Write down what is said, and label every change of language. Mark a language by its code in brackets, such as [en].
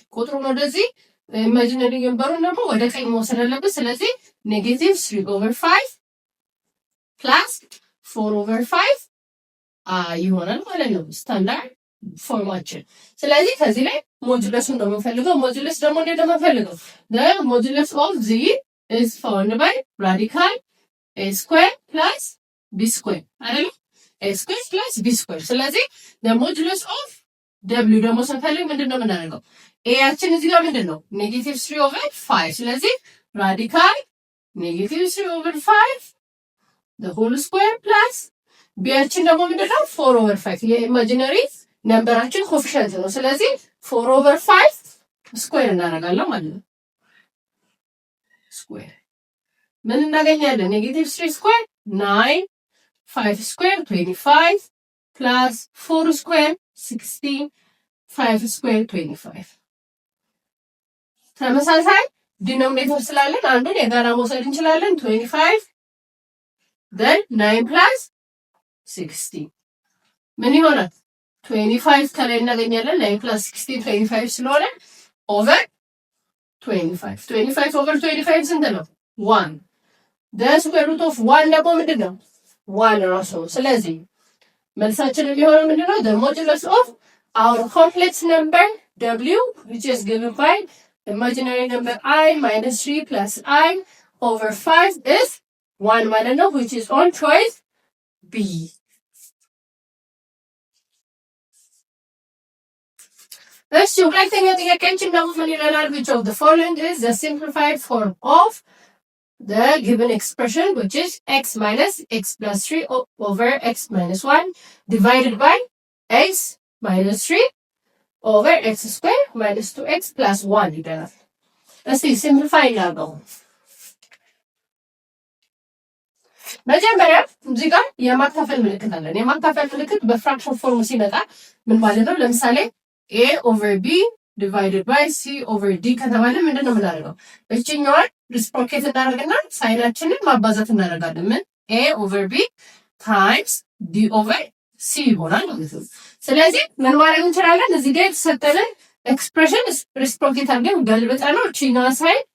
[am] ቁጥሩን ወደዚህ ኢማጂነሪ ነምበሩን ደግሞ ወደ ቀኝ መውሰድ አለብን። ስለዚህ ኔጌቲቭ 3 over 5 ፕላስ 4 over 5 ይሆናል ማለት ነው ስታንዳርድ ፎርማችን። ስለዚህ ከዚህ ላይ ሞጁለሱን ነው የምንፈልገው። ሞጁለስ ደግሞ እንዴት ነው የምንፈልገው? [en] the modulus of z is found by radical a square plus b square አይደል? a square plus b square። ስለዚህ the modulus of w [am] ደግሞ ስንፈልግ ምንድነው የምናደርገው? ኤያችን እዚህ ጋር ምንድን ነው? ኔጌቲቭ 3 over 5። ስለዚህ ራዲካል ኔጌቲቭ 3 over 5 [en] the whole square plus [am] ቢያችን ደግሞ ምንድን ነው? 4 over 5 የኢማጂነሪ ነምበራችን ኮፊሸንት ነው። ስለዚህ 4 over 5 ስኩዌር እናደርጋለን ማለት ነው። ስኩዌር ምን እናገኛለን? ኔጌቲቭ 3 ስኩዌር 9 5 ስኩዌር 25 plus 4 ስኩዌር 16 5 ስኩዌር 25። ተመሳሳይ ዲኖሚኔተር ስላለን አንዱን የጋራ መውሰድ እንችላለን። 25 then 9 plus 16 ምን ይሆናል? 25 ከላይ እናገኛለን። 9 plus 16 25 ስለሆነ over 25 over 25 ስንት ነው? [en] 1 the square root of 1 ደግሞ ምንድን ነው? 1 [am] ራሱ። ስለዚህ መልሳችን የሚሆነው ምንድን ነው? [en] the modulus of our complex number w which is given by imaginary number I minus 3 plus I over 5 is 1 ማለት ነው, which is on choice B. [am] እሺ ሁለተኛው ጥያቄያችን ደግሞ ምን ይላል? [en] which of the following is the simplified form of the given expression which is x minus x plus 3 over x minus 1 divided by x minus 3 over x square minus 2x plus 1 [am] ይላል። እስቲ ሲምፕሊፋይ እናድርገው። መጀመሪያ እዚህ ጋር የማካፈል ምልክት አለን። የማካፈል ምልክት በፍራክሽን ፎርም ሲመጣ ምን ማለት ነው? [en] ለምሳሌ a over b divided by c over d [am] ከተባለ ምንድነው የምናደርገው? እቺኛዋን ሪስፕሮኬት እናደርግና ሳይናችንን ማባዛት እናደርጋለን። ምን [en] a over b times d over c [am] ይሆናል ማለት ነው። ስለዚህ ምን ማድረግ እንችላለን? እዚህ ጋር የተሰጠንን ኤክስፕሬሽን ሪስፕሮኬት አድርገን ገልብጠ ነው እቺኛዋ ሳይን